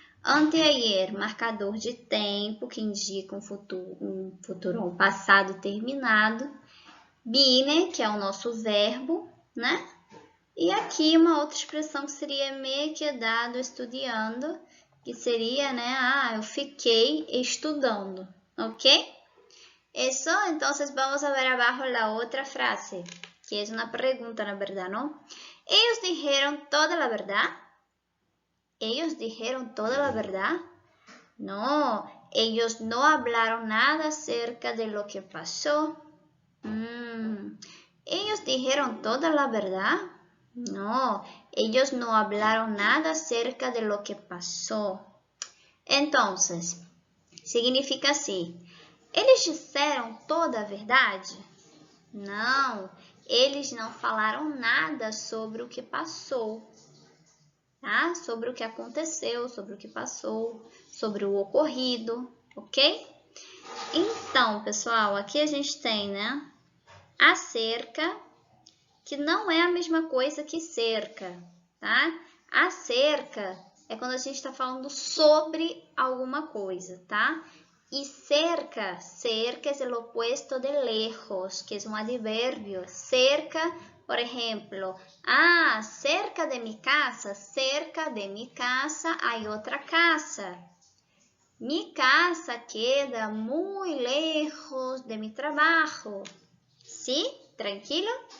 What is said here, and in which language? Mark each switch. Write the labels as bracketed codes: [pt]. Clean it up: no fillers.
[pt] Anteayer, marcador de tempo, que indica um futuro, um passado terminado. Bine, que é o nosso verbo, né? E aqui uma outra expressão que seria [es] me he quedado estudando, [pt] que seria, né? Eu fiquei estudando, ¿ok? [es] Eso, entonces vamos a ver abajo la otra frase, que es una pregunta, la verdad, ¿no? Ellos dijeron toda la verdad. ¿Ellos dijeron toda la verdad? No, ellos no hablaron nada acerca de lo que pasó. ¿Ellos dijeron toda la verdad? No, ellos no hablaron nada acerca de lo que pasó. [pt] Entonces, significa assim: eles disseram toda a verdade? Não, eles não falaram nada sobre o que passou, tá? Sobre o que aconteceu, sobre o que passou, sobre o ocorrido, ok? Então, pessoal, aqui a gente tem, né, acerca, que não é a mesma coisa que cerca, tá? Acerca é quando a gente está falando sobre alguma coisa, tá? [es] Y cerca, cerca es el opuesto de lejos, que es un adverbio. Cerca, por ejemplo, cerca de mi casa hay otra casa. Mi casa queda muy lejos de mi trabajo. ¿Sí? ¿Tranquilo?